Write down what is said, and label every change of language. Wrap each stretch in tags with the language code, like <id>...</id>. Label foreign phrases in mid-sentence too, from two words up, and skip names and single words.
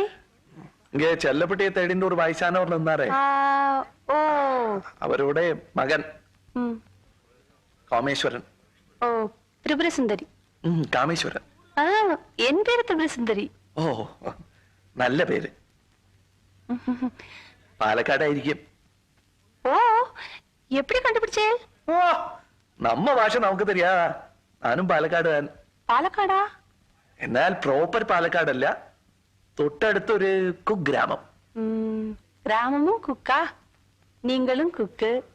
<ta>இங்க செல்லப்பட்டியை தேடின்னு ஒரு வயசானவர் இருந்தாரே, ஓ, அவரோட மகன் ம், காமேஸ்வரன். ஓ, திரிபுர சுந்தரி. காமேஸ்வரன். என் பேரு திரிபுர சுந்தரி. ஓ, நல்ல பேரு.</ta> <ml>പാലക്കാടായിരിക്കും. ഓ,</ml> <ta>எப்படி கண்டுபிடிச்சே?</ta> <ml>ഓ, നമ്മ ഭാഷ നമുക്ക് தெரியா? ഞാനും പാലക്കാട്. പാലക്കാടാ? എന്നാൽ പ്രോപ്പർ പാലക്കാടല്ല, തൊട്ടടുത്തൊരു കുഗ്രാമം.</ml> <ta>கிராமமும் குக்கா, நீங்களும் குக்கு.</ta>